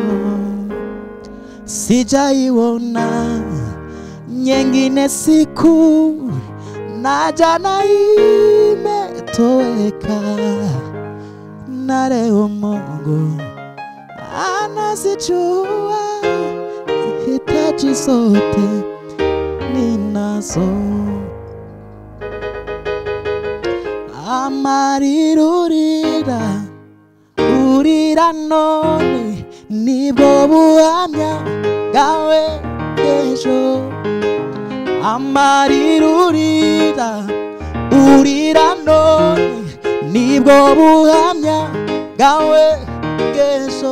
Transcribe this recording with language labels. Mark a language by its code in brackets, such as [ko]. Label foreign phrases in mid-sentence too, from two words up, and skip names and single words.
[sw] Sijaiona nyingine siku, na jana imetoweka, na leo Mungu anazijua hitaji zote ninazo. [rw] Amarira urira urira none nibwo buhamya bwawe bw'ejo. Amarira urira none nibwo buhamya bwawe bw'ejo.